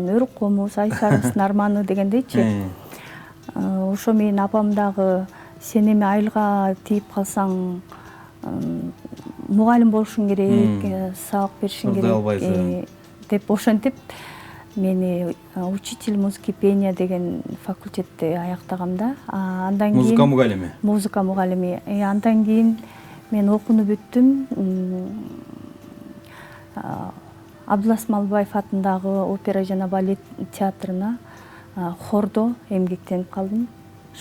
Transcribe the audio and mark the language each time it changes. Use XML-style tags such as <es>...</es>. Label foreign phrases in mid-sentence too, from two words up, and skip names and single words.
<ky>Өрүк комуз, Айсарымдын арманы дегендейчи. Ошо менен апам дагы сен эми айылга тийип калсаң мугалим болушуң керек, сабак беришиң керек деп ошентип мени</ky> <ru>учитель музыки пения</ru> <ky>деген факультетти аяктагам да. Андан кийин музыка мугалими. Музыка мугалими. Андан кийин мен окууну бүттүм. Абдулас Малбаев атындагы опера жана балет театрына хордо эмгектенип калдым.</ky>